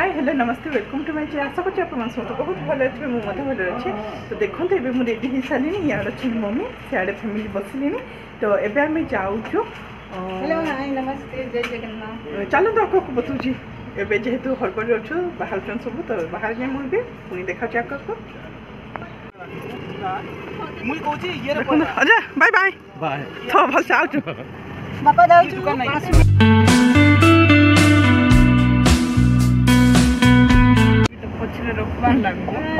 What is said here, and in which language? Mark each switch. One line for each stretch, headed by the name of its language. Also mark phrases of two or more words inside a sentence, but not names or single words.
English: hello namaste welcome to my channel.
Odia: आशा करছি ଆପଣ ମାନେ ସମସ୍ତେ ବହୁତ ଭଲ ଅଥିବେ। ମୁଁ ମଧ୍ୟ ଭଲ ଅଛି। ତ ଦେଖନ୍ତୁ ଏବେ ମୁଁ ରେଡ଼ି ହେଇସାରିଲିଣି। ଇଆଡ଼େ ଅଛନ୍ତି ମମ୍ମି, ସିଆଡ଼େ ଫ୍ୟାମିଲି ବସିଲେଣି। ତ ଏବେ ଆମେ ଯାଉଛୁ।
English: hello hi namaste Jai Jagannath.
Odia: ଚାଲନ୍ତୁ ଆଗକୁ ବତୁଛି। ଏବେ ଯେହେତୁ ହଡ଼ବଡ଼ରେ ଅଛୁ ବାହାରୁଛନ୍ତି ସବୁ, ତ ବାହାରେ ଯାଇ ମୁଁ ଏବେ ପୁଣି ଦେଖାଉଛି ଆଗକୁ। ଆଚ୍ଛା ବାଏ ବାଏ ବାଏ। ତ ଭଲସେ ଆଉଛୁ ବାପା ଯାଉଛୁ ପଛରେ ରଖିବାର ଲାଗୁଛି।